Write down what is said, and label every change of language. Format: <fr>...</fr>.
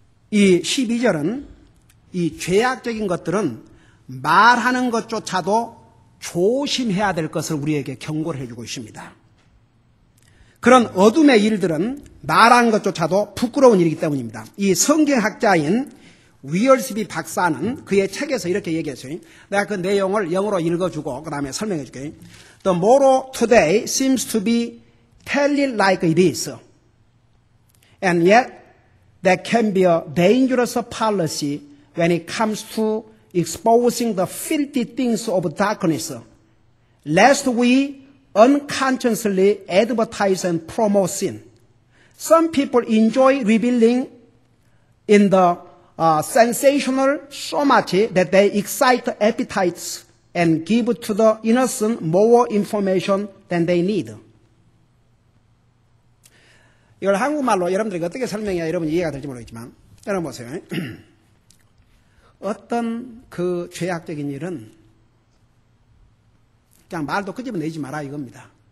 <ko>이 12절은 이 죄악적인 것들은 말하는 것조차도 조심해야 될 것을 우리에게 경고를 해주고 있습니다. 그런 어둠의 일들은 말하는 것조차도 부끄러운 일이기 때문입니다. 이 성경학자인 위얼스비 박사는 그의 책에서 이렇게 얘기했어요. 내가 그 내용을 영어로 읽어주고 그 다음에 설명해 줄게요.</ko> <en>The motto today seems to be tell it like it is. And yet that can be a dangerous policy when it comes to exposing the filthy things of darkness, lest we unconsciously advertise and promote sin. Some people enjoy revealing in the sensational so much that they excite appetites and give to the innocent more information than they need.</en> <ko>이걸 한국말로 여러분들에게 어떻게 설명해야 여러분 이해가 될지 모르겠지만 여러분 보세요. 어떤 그 죄악적인 일은 그냥 말도 끄집어내지 마라 이겁니다.</ko>